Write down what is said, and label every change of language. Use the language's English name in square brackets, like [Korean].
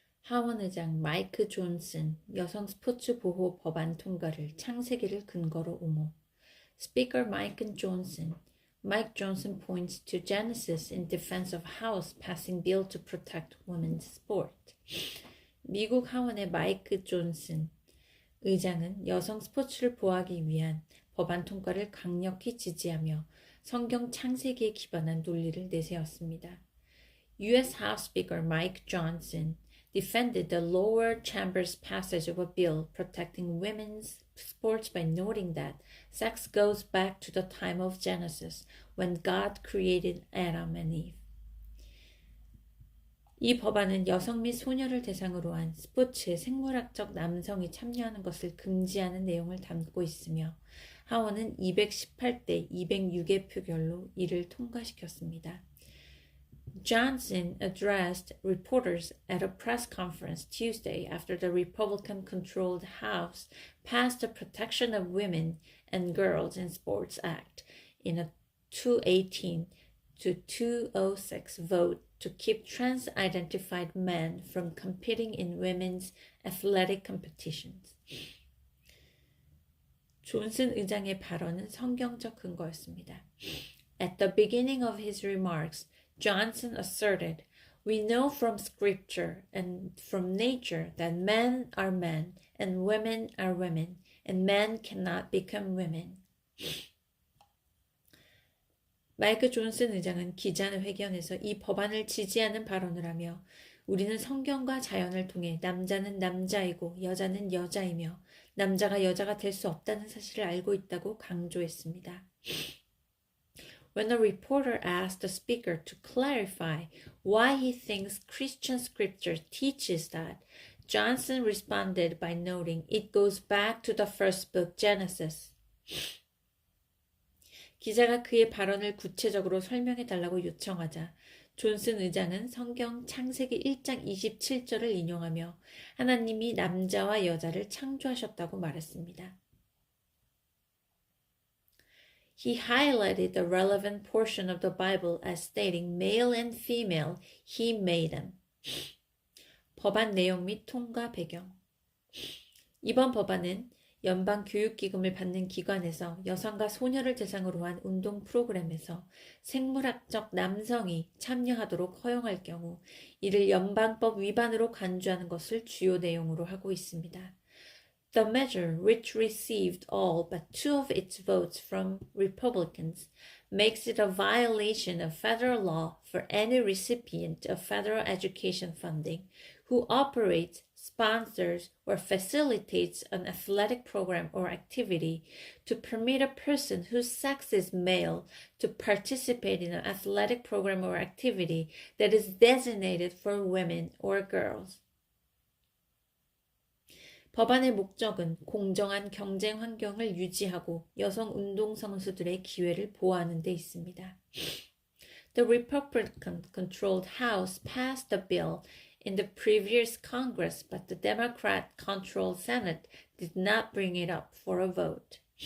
[Korean] 하원 의장 마이크 존슨 여성 스포츠 보호 법안 통과를 창세기를 근거로 옹호. [English] Speaker Mike Johnson points to Genesis in defense of House passing bill to protect women's sport. [Korean] 미국 하원의 마이크 존슨 의장은 여성 스포츠를 보호하기 위한 법안 통과를 강력히 지지하며 성경 창세기에 기반한 논리를 내세웠습니다. [English] U.S. House Speaker Mike Johnson defended the lower chamber's passage of a bill protecting women's sports by noting that sex goes back to the time of Genesis, when God created Adam and Eve. [Korean] 이 법안은 여성 및 소녀를 대상으로 한 스포츠에 생물학적 남성이 참여하는 것을 금지하는 내용을 담고 있으며 하원은 218대 206의 표결로 이를 통과시켰습니다. [English] Johnson addressed reporters at a press conference Tuesday after the Republican-controlled House passed the Protection of Women and Girls in Sports Act in a 218 to 206 vote to keep trans-identified men from competing in women's athletic competitions. [Korean] 존슨 의장의 발언은 성경적 근거였습니다. [English] At the beginning of his remarks, Johnson asserted, "We know from scripture and from nature that men are men and women are women, and men cannot become women." [Korean] 마이크 존슨 의장은 기자회견에서 이 법안을 지지하는 발언을 하며 우리는 성경과 자연을 통해 남자는 남자이고 여자는 여자이며 남자가 여자가 될 수 없다는 사실을 알고 있다고 강조했습니다. [English] When a reporter asked the speaker to clarify why he thinks Christian scripture teaches that, Johnson responded by noting it goes back to the first book, Genesis. [Korean] 기자가 그의 발언을 구체적으로 설명해 달라고 요청하자 존슨 의장은 성경 창세기 1장 27절을 인용하며 하나님이 남자와 여자를 창조하셨다고 말했습니다. [English] He highlighted the relevant portion of the Bible as stating male and female, he made them. [Korean] 법안 내용 및 통과 배경. 이번 법안은 연방 교육기금을 받는 기관에서 여성과 소녀를 대상으로 한 운동 프로그램에서 생물학적 남성이 참여하도록 허용할 경우 이를 연방법 위반으로 간주하는 것을 주요 내용으로 하고 있습니다. [English] The measure, which received all but 2 of its votes from Republicans, makes it a violation of federal law for any recipient of federal education funding who operates, sponsors, or facilitates an athletic program or activity to permit a person whose sex is male to participate in an athletic program or activity that is designated for women or girls. [Korean] 법안의 목적은 공정한 경쟁 환경을 유지하고 여성 운동선수들의 기회를 보호하는 데 있습니다. [English] The Republican-controlled House passed the bill in the previous Congress, but the Democrat-controlled Senate did not bring it up for a vote.